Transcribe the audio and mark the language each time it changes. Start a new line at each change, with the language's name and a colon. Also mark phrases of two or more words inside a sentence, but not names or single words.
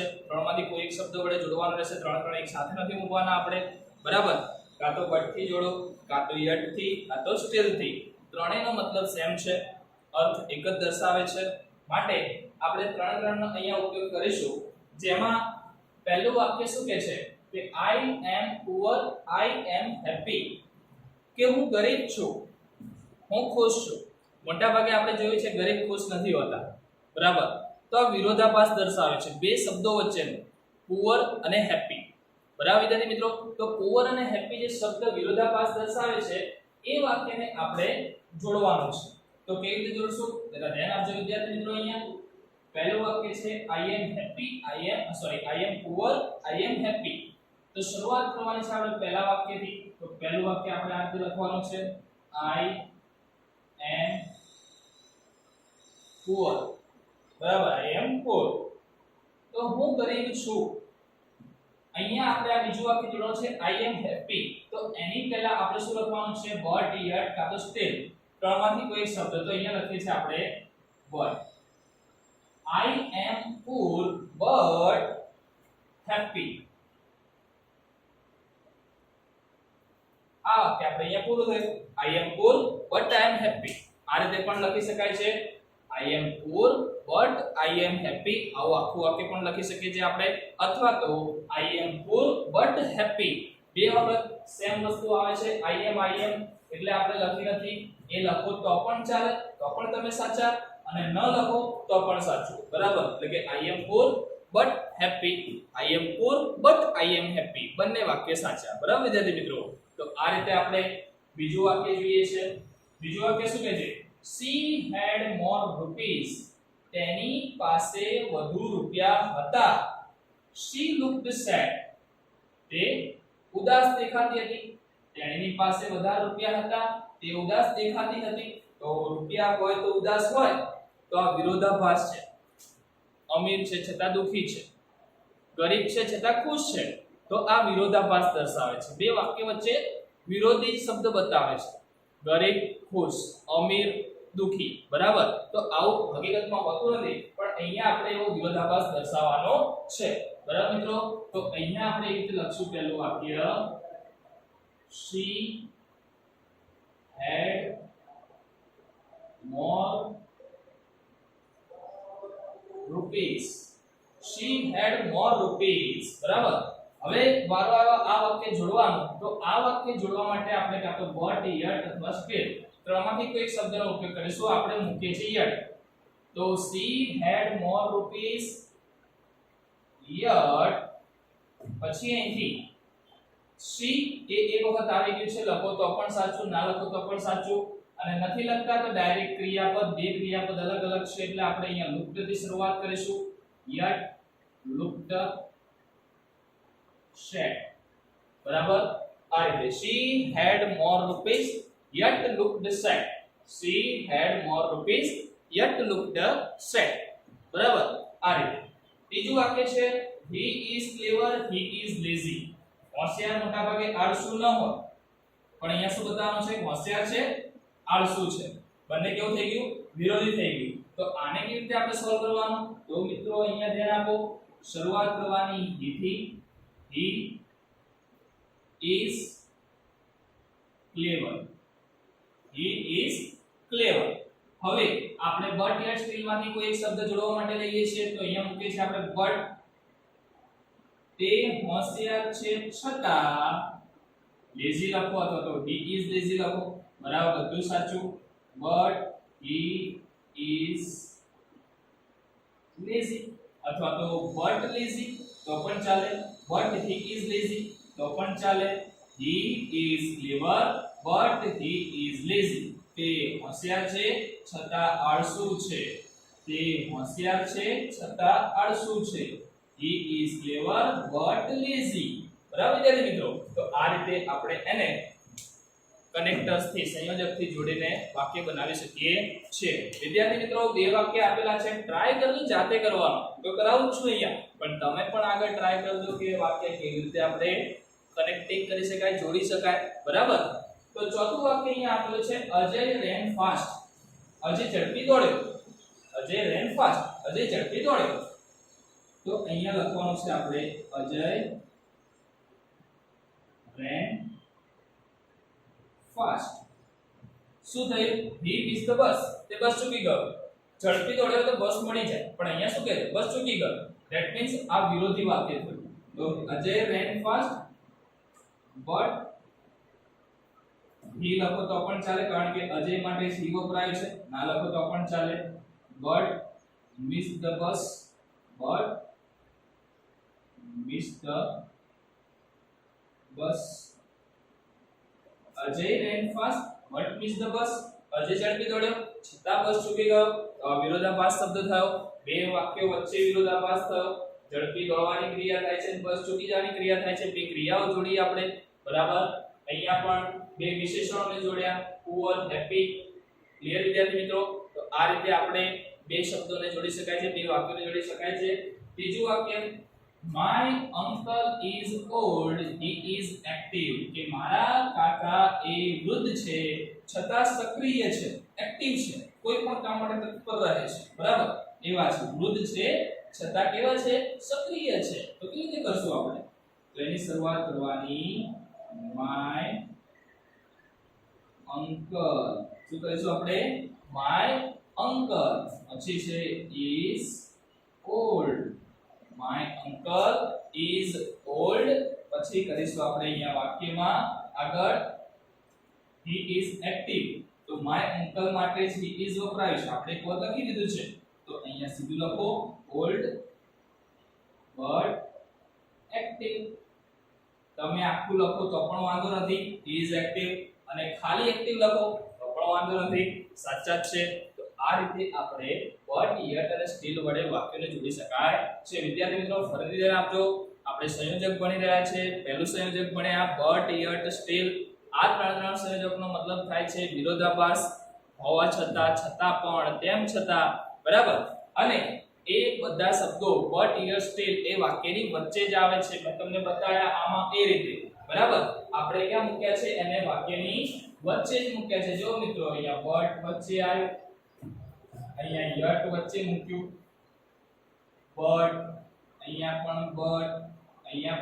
Gujarati: ત્રણમાંથી કોઈ એક શબ્દ વડે જોડવાનો રહેશે. ત્રણ ત્રણ એક સાથે નથી મૂકવાના આપણે, બરાબર. કાં તો બટ થી જોડો, કાં તો યટ થી, કાં તો સ્ટીલ થી. ત્રણેયનો મતલબ સેમ છે, અર્થ એક જ દર્શાવે છે. માટે આપણે ત્રણનો અહીંયા ઉપયોગ કરીશું. જેમાં પહેલું વાક્ય શું કહે છે કે
English: I am poor, I am happy.
Gujarati: કે હું ગરીબ છું, હું ખુશ છું. મોટા ભાગે આપણે જોયું છે ગરીબ ખુશ નથી હોતા, બરાબર. તો આ વિરોધાભાસ દર્શાવે છે બે શબ્દો વચ્ચેનો, પુઅર અને હેપી, બરાબર વિદ્યાર્થી મિત્રો. તો પુઅર અને હેપી જે શબ્દ વિરોધાભાસ દર્શાવે છે એ વાક્યને આપણે જોડવાનું છે. તો કેવી રીતે જોડશું? જરા ધ્યાન આપજો વિદ્યાર્થી મિત્રો. અહીંયા પહેલું વાક્ય છે
English: I am happy, I am poor, I am happy.
Gujarati: તો શરૂઆત કરવાની છે આપણે પહેલા વાક્યથી. તો પહેલું વાક્ય આપણે આ રીતે લખવાનું છે
English: I am poor,
Gujarati: બરાબર.
English: I am poor.
Gujarati: તો હું ગરીબ છું. અહીંયા આપણે આ બીજું વાક્ય જોડવાનું છે
English: I am happy.
Gujarati: તો એની પહેલા આપણે શું લખવાનું છે?
English: but, yet
Gujarati: કાં તો સ્ટીલ. ત્રણમાંથી કોઈ એક શબ્દ. તો અહીંયા લખીએ છીએ આપણે બટ.
English: I am poor but happy.
Gujarati: આ વાક્ય આપણે અહીંયા પૂરું થયું.
English: I am poor but I am happy.
Gujarati: આ રીતે પણ લખી શકાય છે
English: I am poor but I am happy.
Gujarati: આવું આખું વાક્ય પણ લખી શકીએ છીએ આપણે. અથવા તો
English: I am poor but happy.
Gujarati: બે વખત સેમ વસ્તુ આવે છે
English: I am
Gujarati: એટલે આપણે લખી નથી. એ લખો તો પણ ચાલે, તો પણ તમે સાચા, અને ન લખો તો પણ સાચું, બરાબર. એટલે કે
English: I am poor but happy, I am poor but I am happy,
Gujarati: બંને વાક્ય સાચા, બરાબર વિદ્યાર્થી મિત્રો. તો આ રીતે આપણે બીજું વાક્ય જોઈએ છે. બીજું વાક્ય શું કહે છે?
English: She had more rupees.
Gujarati: તેની પાસે વધુ રૂપિયા હતા.
English: She looked sad.
Gujarati: તે ઉદાસ દેખાતી હતી. તેણીની પાસે વધારે રૂપિયા હતા, તે ઉદાસ દેખાતી હતી. તો રૂપિયા હોય તો ઉદાસ હોય, તો આ વિરોધાભાસ છે. અમીર છે છતાં દુખી છે, ગરીબ છે છતાં ખુશ છે. તો આ વિરોધાભાસ દર્શાવે છે. બે વાક્ય વચ્ચે વિરોધી શબ્દ બતાવે છે. ગરીબ, ખુશ, અમીર, દુખી, બરાબર. તો આવું હકીકતમાં હોતું નથી, પણ અહીંયા આપણે એવો વિરોધાભાસ દર્શાવવાનો છે, બરાબર મિત્રો. તો અહીંયા આપણે એક લખશું પહેલું વાક્ય,
English: she had more rupees. She had more rupees,
Gujarati: બરાબર. હવે વારો આવ્યો આ વાક્ય જોડવાનું. તો આ વાક્ય જોડવા માટે આપણે કાં તો
English: but, yet
Gujarati: અથવા still ત્રણમાંથી કોઈ એક શબ્દનો ઉપયોગ કરીશું. આપણે મૂકીએ છીએ
English: yet. તો she had more rupees yet,
Gujarati: પછી અહીંથી she એ એક વખત આવી ગયું છે, લખો તો પણ સાચું, ના લખો તો પણ સાચું. અને નથી લખતા તો ડાયરેક્ટ ક્રિયાપદ, બે ક્રિયાપદ અલગ અલગ છે એટલે આપણે અહીંયા looked થી શરૂઆત કરીશું.
English: yet, looked, sad,
Gujarati: બરાબર. આ રીતે
English: she had more rupees yet looked sad. she had more rupees yet looked sad,
Gujarati: બરાબર. આ રીતે. ત્રીજું વાક્ય છે
English: he is clever, he is lazy.
Gujarati: હોશિયાર મોટા ભાગે આળસુ ન હોય, પણ અહીંયા શું બતાવવાનું છે? હોશિયાર છે, આળસુ છે. બંને કેવું થઈ ગયું? વિરોધી થઈ ગયું. તો આને કેવી રીતે આપણે સોલ્વ કરવાનું? તો મિત્રો અહીંયા ધ્યાન આપો, શરૂઆત કરવાની he થી.
English: he is clever, he is clever.
Gujarati: હવે આપણે
English: but, yet, still
Gujarati: માંથી કોઈ એક શબ્દ જોડવા માટે લઈએ છીએ. તો અહીંયા મૂકીએ છીએ આપણે but. તે હોશિયાર છે છતાં lazy લખો અથવા તો
English: he is lazy
Gujarati: લખો, બરાબર. બધું સાચું.
English: but he is lazy
Gujarati: અથવા તો
English: but lazy
Gujarati: તો પણ ચાલે.
English: but he is lazy
Gujarati: તો પણ ચાલે. he is clever but he is lazy. તે હોશિયાર છે છતાં આળસુ છે. તે હોશિયાર છે છતાં આળસુ છે.
English: he is clever but lazy,
Gujarati: બરાબર વિદ્યાર્થી મિત્રો. તો આ રીતે આપણે એને કનેક્ટર્સ થી, સંયોજક થી જોડીને વાક્ય બનાવી શકીએ છીએ. વિદ્યાર્થી મિત્રો, બે વાક્ય આપેલા છે, ટ્રાય કરજો જાતે કરવાનું. તો કરાવું છું અહીંયા, પણ તમે પણ આગળ ટ્રાય કરજો કે વાક્ય કેવી રીતે આપણે કનેક્ટિંગ કરી શકાય, જોડી શકાય, બરાબર. તો ચોથું વાક્ય અહીંયા આપેલું છે અજય
English: ran fast.
Gujarati: અજય ઝડપી દોડ્યો. અજય
English: ran fast,
Gujarati: અજય ઝડપી દોડ્યો. તો અહીંયા લખવાનું છે આપણે અજય
English: ran fast.
Gujarati: શું થયું?
English: he missed the bus.
Gujarati: તે બસ ચૂકી ગયો. ઝડપી દોડ્યો તો બસ મળી જાય, પણ અહીંયા શું કહે છે? બસ ચૂકી ગયો.
English: that means
Gujarati: આ વિરોધી વાક્ય થયું. તો અજય
English: ran fast but he
Gujarati: લખો તો પણ ચાલે, કારણ કે અજય માટે he વપરાય છે. ના લખો તો પણ ચાલે.
English: but missed the bus, but missed the bus. અજય ran fast but missed the bus.
Gujarati: અજય ઝડપી દોડ્યો છતાં બસ ચૂકી ગયો. વિરોધાભાસ શબ્દ થયો. બે વાક્યો વચ્ચે વિરોધાભાસ થયો. ઝડપી દોડવાની ક્રિયા થાય છે, બસ ચૂકી જવાની ક્રિયા થાય છે. બે ક્રિયાઓ જોડી આપણે, બરાબર. અહીંયા પણ બે વિશેષણોને જોડ્યા,
English: poor, happy.
Gujarati: ક્લિયર વિદ્યાર્થી મિત્રો? તો આ રીતે આપણે બે શબ્દોને જોડી શકાય છે, બે વાક્યોને જોડી શકાય છે. ત્રીજું વાક્ય,
English: my uncle is old, he is active.
Gujarati: કે મારા કાકા એ વૃદ્ધ છે છતાં સક્રિય છે, એક્ટિવ છે, કોઈ પણ કામ માટે તત્પર રહે છે, બરાબર. એવા છે, વૃદ્ધ છે છતાં કેવા છે? સક્રિય છે. તો કેવી રીતે કરશું આપણે? તો એની શરૂઆત કરવાની
English: my uncle.
Gujarati: શું કરીશું આપણે?
English: my uncle.
Gujarati: પછી છે
English: is old. my uncle is old.
Gujarati: પછી કરીશું આપણે અહીંયા વાક્યમાં આગળ
English: he is active.
Gujarati: તો
English: my uncle
Gujarati: માટે
English: he is
Gujarati: વપરાયું છે, આપણે એક વખત લખી દીધું છે. તો અહીંયા સીધું લખો
English: old but active.
Gujarati: તમે આખું લખો તો પણ વાંધો નથી,
English: he is active.
Gujarati: અને ખાલી એક્ટિવ લખો તો પણ વાંધો નથી, સાચા જ છે. તો આ રીતે આપણે
English: but, yet
Gujarati: અને still વડે વાક્યને જોડી શકાય છે. વિદ્યાર્થી મિત્રો, ફરીથી ધ્યાન આપજો. આપણે સંયોજક ભણી રહ્યા છે. પહેલું સંયોજક ભણ્યા
English: but, yet, still.
Gujarati: આ ત્રણ સંયોજકનો મતલબ થાય છે વિરોધાભાસ, હોવા છતાં, છતાં પણ, તેમ છતાં, બરાબર. અને એ બધા શબ્દો
English: but, yet, still
Gujarati: એ વાક્યની વચ્ચે જ આવે છે. મેં તમને બતાવ્યા આમાં એ રીતે, બરાબર. આપણે ક્યાં મૂક્યા છે? એને વાક્યની વચ્ચે જ મૂક્યા છે જો મિત્રો અહીંયા બટ વચ્ચે આવ્યું અહીંયા યટ વચ્ચે મૂક્યું બટ અહીંયા પણ બટ અહીંયા